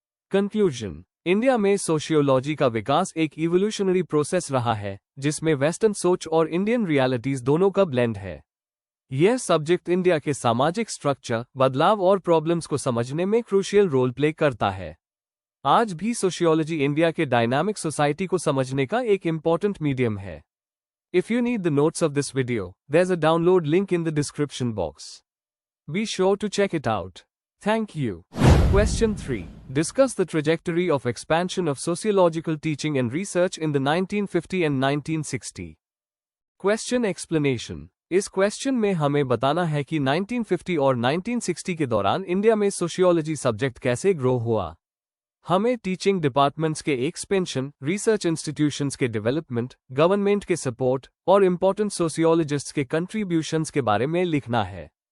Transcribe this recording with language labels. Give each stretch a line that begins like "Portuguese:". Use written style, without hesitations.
Hindi: Conclusion: India में sociology का विकास एक इवोल्यूशनरी प्रोसेस रहा है, जिसमें वेस्टर्न सोच और इंडियन रियलिटीज दोनों का ब्लेंड है। यह सब्जेक्ट इंडिया के सामाजिक स्ट्रक्चर, बदलाव और प्रॉब्लम्स को समझने में क्रूशियल रोल प्ले करता है। आज भी सोशियोलॉजी इंडिया के डायनामिक सोसाइटी को समझने का एक इंपॉर्टेंट मीडियम है।
English: If you need the notes of this video, there's a download link in the description box. Be sure to check it out. Thank you. Question 3. Discuss the trajectory of expansion of sociological teaching and research in the 1950 and 1960. Question explanation.
Hindi: इस question में हमें बताना है कि 1950 और 1960 के दौरान India में सोशियोलॉजी सब्जेक्ट कैसे ग्रो हुआ। हमें टीचिंग डिपार्टमेंट्स के एक्सपेंशन, रिसर्च इंस्टीट्यूशंस के डेवलपमेंट, गवर्नमेंट के सपोर्ट और इंपॉर्टेंट सोशियोलॉजिस्ट्स के कंट्रीब्यूशंस के बारे में लिखना है।